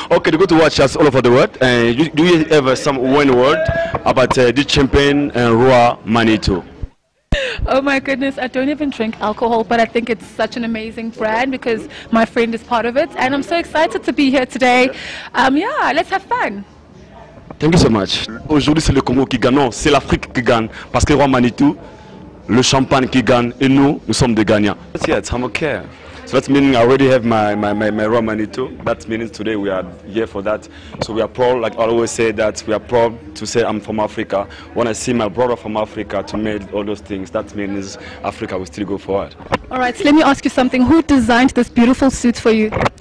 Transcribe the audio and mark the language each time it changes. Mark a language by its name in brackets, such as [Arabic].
[English] Okay, to go to watch us all over the world. Do you ever some one word about the champagne and Roi Manitou? Oh my goodness, I don't even drink alcohol, but I think it's such an amazing brand because my friend is part of it, and I'm so excited to be here today. Yeah, let's have fun. Thank you so much. [French] Aujourd'hui, c'est le Congo qui gagne, non, c'est l'Afrique qui gagne, parce que Roi Manitou, le champagne qui gagne, et nous sommes des gagnants. [English] Yes, I'm okay. So that means I already have my Roi Manitou. That means today we are here for that. So we are proud, like I always say, that we are proud to say I'm from Africa. When I see my brother from Africa to make all those things, that means Africa will still go forward. All right, so let me ask you something. Who designed this beautiful suit for you?